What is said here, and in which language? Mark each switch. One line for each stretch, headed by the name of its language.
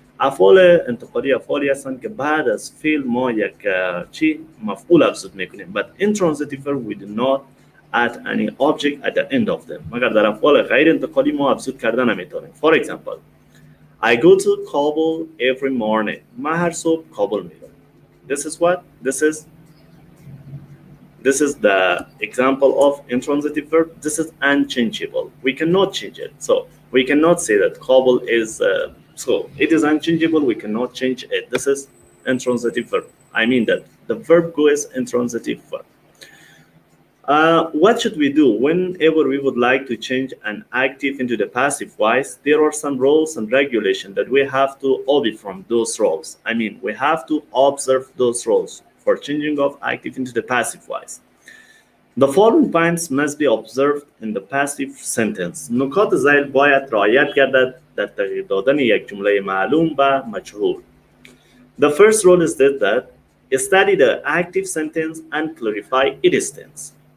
Persian: افعال انتقالی افعالی هستند که بعد از فعل ما یک مفعول افزود میکنیم.
English: But in transitive verb we do not add any object at the end of them.
Persian: مگر در افعال غیر انتقالی ما افزود کردن نمیتونیم.
English: For example, I go to Kabul every morning.
Persian: من هر صبح کابل میرم.
English: This is what? This This is the example of intransitive verb. This is unchangeable. We cannot change it. So we cannot say that Kabul is so it is unchangeable. We cannot change it. This is intransitive verb. I mean that the verb go is intransitive verb. What should we do whenever we would like to change an active into the passive voice? There are some rules and regulations that we have to obey from those rules. I mean, we have to observe those rules for changing of active into the passive voice. The following points must be observed in the passive sentence.
Persian: نکات ذیل باید رعایت گردد در تغییر دادن یک جمله معلوم به مجهول.
English: The first rule is that study the active sentence and clarify its tense.